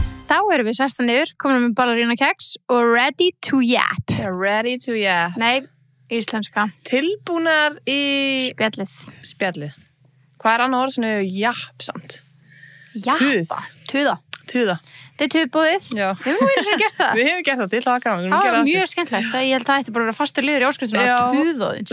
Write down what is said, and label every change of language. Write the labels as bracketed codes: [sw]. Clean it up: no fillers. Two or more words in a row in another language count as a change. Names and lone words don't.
[is] Þá erum við sestan niður, komin með ballerina keks og [en] ready to yap. Ready to yap. [is] Nei, íslenska. Tilbúnar í... Spjallið. Hvað annað orð sem er japp samt? Jappa. Tuða. Þetta tuðbúðið. Já. Við höfum verið svona gert það. Við höfum gert það til, það var gaman. Það var mjög skemmtilegt. Ég held að það ætti bara að vera fastur liður í áskriftunum að tuðaðins.